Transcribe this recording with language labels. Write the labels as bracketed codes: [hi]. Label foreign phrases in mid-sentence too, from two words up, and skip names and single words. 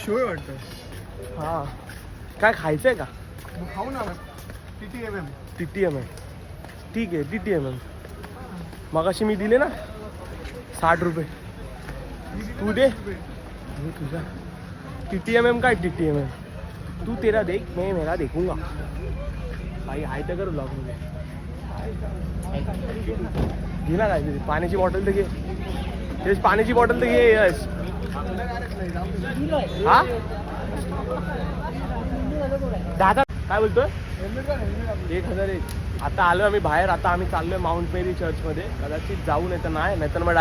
[mr] शोय वाटतं हा काय खायचंय का खाऊ ना TTM ठीक आहे TTM मगाशी मी दिले ना 60 रुपये तू दे तुझा TTM काय TTM [hi] तू तेरा देख मैं मेरा देखूंगा भाई [mr] हाय तर कर ब्लॉग मध्ये घे ना काय तरी पाण्याची बॉटल तर घे तेच पाण्याची बॉटल तर घे यश हा दादा काय बोलतोय 1001 आता आलो आम्ही बाहेर आता आम्ही चाललोय माउंट मेरी चर्च मध्ये कदाचित जाऊ नाही तर मग